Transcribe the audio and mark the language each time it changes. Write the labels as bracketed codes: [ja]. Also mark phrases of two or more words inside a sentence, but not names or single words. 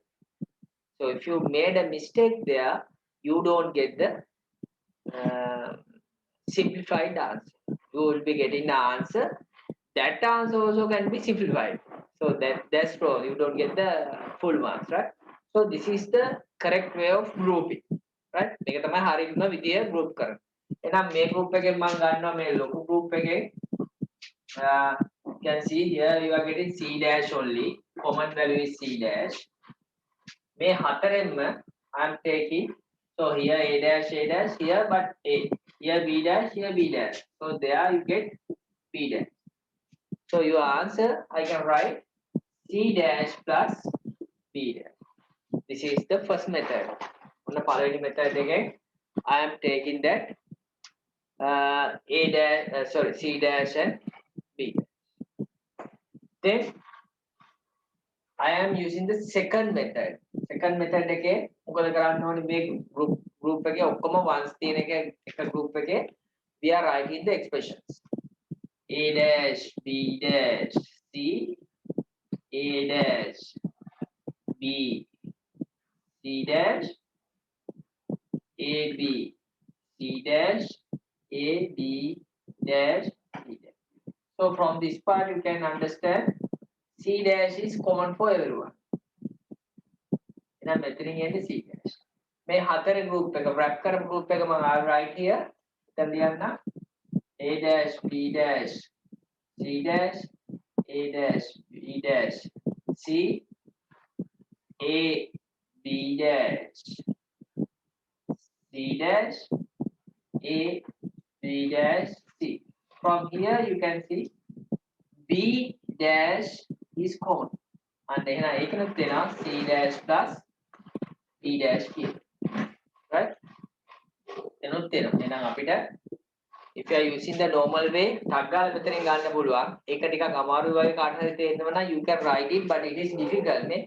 [en] So if you made a mistake there, you don't get the simplified answer. You will be getting the answer. That answer also can be simplified. So that's true. You don't get the full marks, right? So this is the correct way of grouping, right? [si] මේක තමයි හරියම විදිය group කරන්න. එහෙනම් මේ group එකෙන් මම ගන්නවා මේ ලොකු group එකේ [en] you can see here you are getting C dash only. Common value is C dash. [si] මේ හතරෙන්ම [en] I am taking, so here A dash, here but A, here B dash, here B dash. So there you get B dash. So your answer I can write C dash plus B dash. This is the first method. On the following method again, I am taking that A dash, C dash and B dash. Then I am using the second method. Second method [si] එකේ මොකද කරන්න ඕනේ මේ group එකේ ඔක්කොම ones තියෙන එක group එකේ [en] we are writing the expressions. A dash, B dash, C, A dash, B, C dash, A, B, C dash, A, B dash, C dash. So from this part you can understand C dash is common for everyone. [si] එහෙනම් මෙතනින් එන්නේ [en] C dash. [si] මේ හතර group එක wrap කරපු group එක මම [en] right here. [si] එතන ලියන්න [en] A dash, B dash, C dash, A dash, B dash, C, A, B dash, C dash, A, B dash, C. From here you can see B dash is common. And then I can C dash plus B dash here. Right? If you are using the normal way, you can write it, but it is difficult.